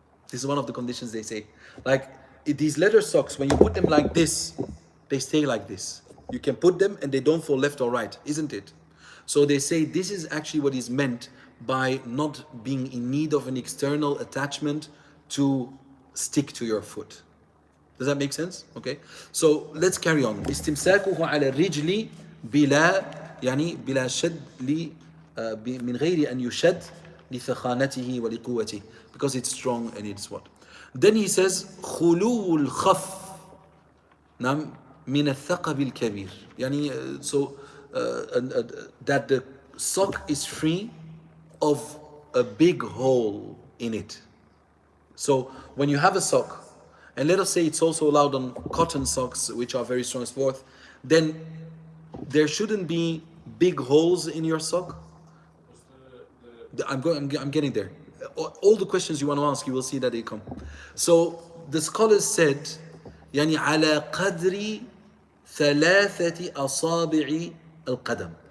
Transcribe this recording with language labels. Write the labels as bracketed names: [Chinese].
[English] This is one of the conditions they say. Like these leather socks, when you put them like this, they stay like this. You can put them and they don't fall left or right, isn't it? So they say this is actually what is meant by not being in need of an external attachment to stick to your foot. Does that make sense? Okay. So let's carry on. [Arabic] استمساكه على الرجل بلا يعني بلا شد من غير أن يشد لثخانته ولقوته, [English] because it's strong and it's what. Then he says [Arabic] خلو الخف نعم من الثقب الكبير, يعني [English] so that the sock is free of a big hole in it. So when you have a sock, and let us say it's also allowed on cotton socks, which are very strong as forth, then there shouldn't be big holes in your sock. I'm getting there. All the questions you want to ask, you will see that they come. So the scholars said, [Arabic] يعني على قدر ثلاثة أصابع القدم.